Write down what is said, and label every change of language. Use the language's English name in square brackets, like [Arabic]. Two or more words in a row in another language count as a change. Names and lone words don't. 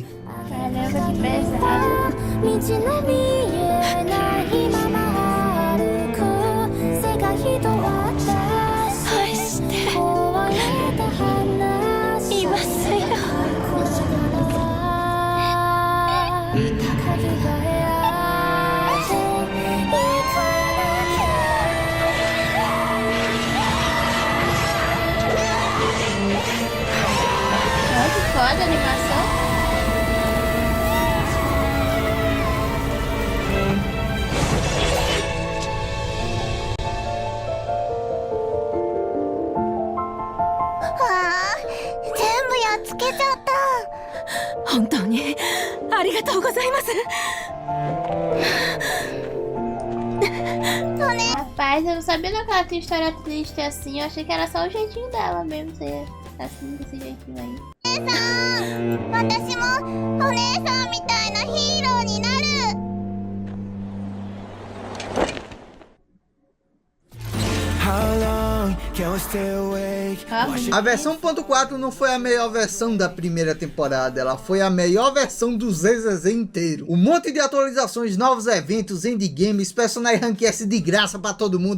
[Portuguese] Caramba, que pesado. Foda a animação. [Japanese] Ah, 全部やっつけちゃった。本当にありがとうございます。 [Portuguese] Rapaz, eu não sabia não que ela tinha história triste assim. Eu achei que era só o jeitinho dela mesmo ser assim, desse jeitinho aí. [Japanese] 私もお姉さんみたいなヒーローになる。 [Portuguese] A versão 1.4 não foi a melhor versão da primeira temporada, ela foi a melhor versão do ZZZ inteiro. Um monte de atualizações, novos eventos, endgames, personagens rank S de graça pra todo mundo.